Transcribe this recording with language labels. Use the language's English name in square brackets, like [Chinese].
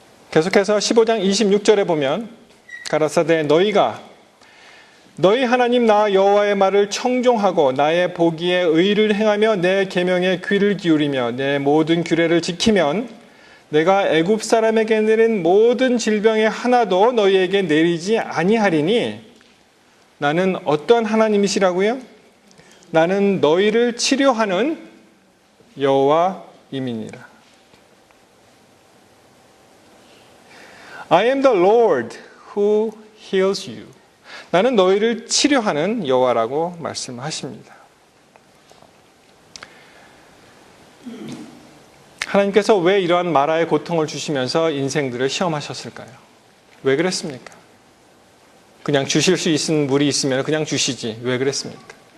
[Korean] 계속해서 15장 26절에 보면 가라사대 너희 하나님 나 여호와의 말을 청종하고 나의 보기에 의를 행하며 내 계명에 귀를 기울이며 내 모든 규례를 지키면 내가 애굽 사람에게 내린 모든 질병의 하나도 너희에게 내리지 아니하리니 나는 어떠한 하나님이시라고요? 나는 너희를 치료하는 여호와임이니라. [English] I am the Lord who heals you. [Korean] 나는 너희를 치료하는 여호와라고 말씀하십니다. 하나님께서 왜 이러한 마라의 고통을 주시면서 인생들을 시험하셨을까요? 왜 그랬습니까? 그냥 주실 수 있는 물이 있으면 그냥 주시지. 왜 그랬습니까?